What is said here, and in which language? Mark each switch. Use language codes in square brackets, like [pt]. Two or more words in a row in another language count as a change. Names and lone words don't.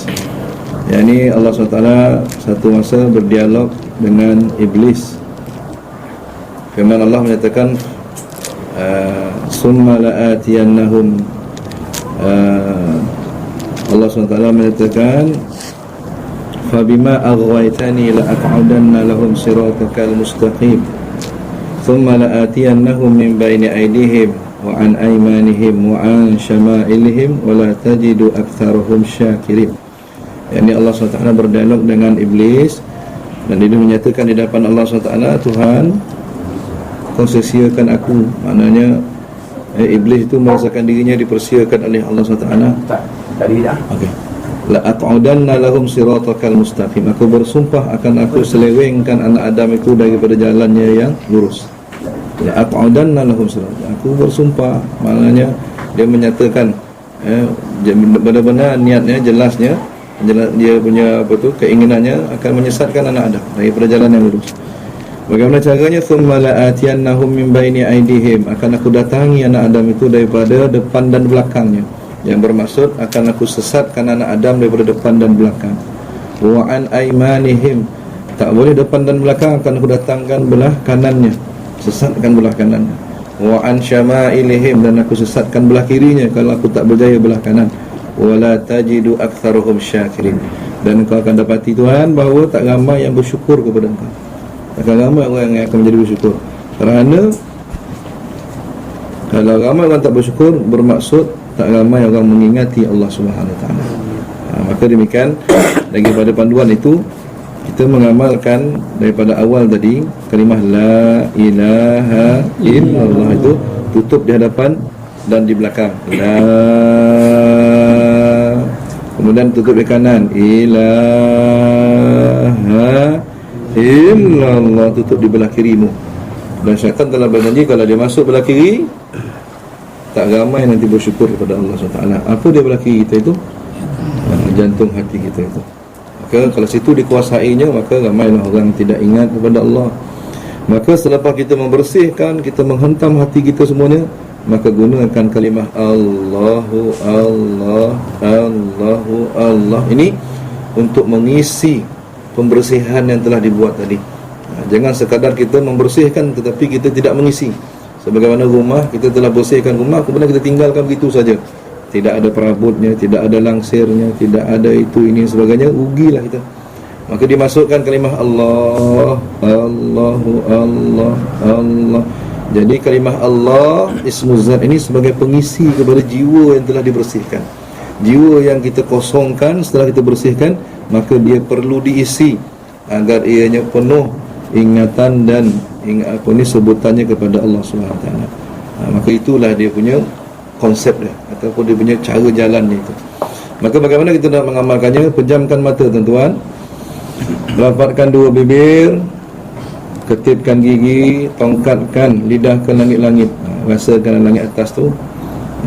[ms] Yang ini Allah SWT satu masa berdialog dengan iblis. Firman Allah menyatakan [ar] ثم لآتينهم, [ms] Allah SWT menyatakan [ar] فبما أغويتني لأقعدن لهم صراطك المستقيم ثم لآتينهم من بين أيديهم وعن أيمانهم وعن شمائلهم ولا تجد أكثرهم شاكرين. [ms] Yani Allah SWT berdialog dengan iblis dan dia menyatakan di depan Allah SWT, Tuhan, kau sia-siakan aku. Maknanya iblis itu merasakan dirinya dipersiakan oleh Allah SWT. Tadi dah. Okey. [ar] لأقعدن لهم صراطك المستقيم. [ms] Aku bersumpah akan aku selewengkan anak Adam itu daripada jalannya yang lurus. [ar] لأقعدن لهم صراط. [ms] Aku bersumpah, maknanya dia menyatakan benar-benar niatnya, jelasnya dia punya keinginannya akan menyesatkan anak Adam daripada jalan yang lurus. Bagaimana caranya? [ar] ثم لآتينهم من بين أيديهم. [ms] Akan aku datangi anak Adam itu daripada depan dan belakangnya. Yang bermaksud akan aku sesatkan anak Adam daripada depan dan belakang. [ar] وعن أيمانهم, [ms] tak boleh depan dan belakang, akan aku datangkan belah kanannya, sesatkan belah kanannya. [ar] وعن شمائلهم, [ms] dan aku sesatkan belah kirinya kalau aku tak berjaya belah kanan. [ar] ولا تجد أكثرهم شاكرين, [ms] dan kau akan dapati Tuhan bahawa tak ramai yang bersyukur kepada Engkau. Tak ramai orang yang akan menjadi bersyukur. Kerana kalau ramai orang tak bersyukur, bermaksud tak ramai orang mengingati Allah [ar] سبحانه وتعالى. [ms] Maka demikian daripada panduan itu kita mengamalkan daripada awal tadi kalimah [ar] لا إله إلا الله [ms] itu tutup di hadapan dan di belakang, la, kemudian tutup di kanan, [ar] إله إلا الله, [ms] tutup di belah kirimu. Dan syaitan telah berjanji kalau dia masuk belah kiri, tak ramai nanti bersyukur kepada Allah SWT. Apa dia belah kiri kita itu? Jantung hati kita itu. Maka kalau situ dikuasainya, maka ramailah orang tidak ingat kepada Allah. Maka selepas kita membersihkan, kita menghentam hati kita semuanya, maka gunakan kalimah [ar] الله الله، الله الله [ms] ini untuk mengisi pembersihan yang telah dibuat tadi. Jangan sekadar kita membersihkan tetapi kita tidak mengisi. Sebagaimana rumah, kita telah bersihkan rumah, kemudian kita tinggalkan begitu saja, tidak ada perabotnya, tidak ada langsirnya, tidak ada itu ini sebagainya, rugilah kita. Maka dimasukkan kalimah Allah, [ar] الله الله, [ms] Allah. Jadi kalimah Allah [ar] اسم الذات [ms] ini sebagai pengisi kepada jiwa yang telah dibersihkan. Jiwa yang kita kosongkan setelah kita bersihkan, maka dia perlu diisi agar ianya penuh ingatan dan sebutannya kepada Allah SWT. Maka itulah dia punya konsep dia, ataupun dia punya cara jalan dia itu. Maka bagaimana kita nak mengamalkannya? Pejamkan mata tuan-tuan, rapatkan dua bibir, ketipkan gigi, tongkatkan lidah ke langit-langit, rasakan langit atas tu, ya.